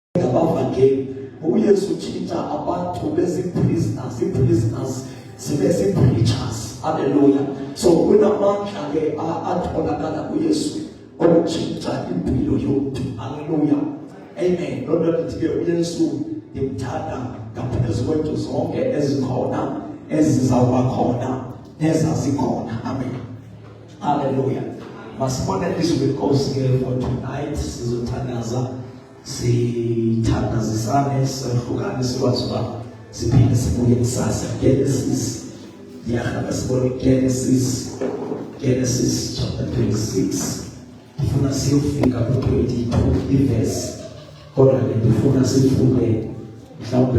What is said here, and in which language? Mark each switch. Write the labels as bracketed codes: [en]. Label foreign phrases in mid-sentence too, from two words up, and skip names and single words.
[zu] uYesu utshintsha abantu beziprisoners sibe preachers. Hallelujah. So kunamandla ke atholakala kuYesu okutshintsha impilo yethu. Hallelujah. Amen. Lona lithi ke uYesu ngimthanda ngaphezu kwethu zonke ezikhona ezizawuba khona ezazikhona. Amen. Hallelujah. Masibone izwi lenkosi ke [en] for tonight [zu] sizothandaza sithandazisane sihlukane sikwazi uba siphinde sibuye kusasa. [xh] Genesis yahamba sibone Genesis chapter 26 ndifuna siyofika ku-22 iverse kodwa ke ndifuna sifunde mhlawumbe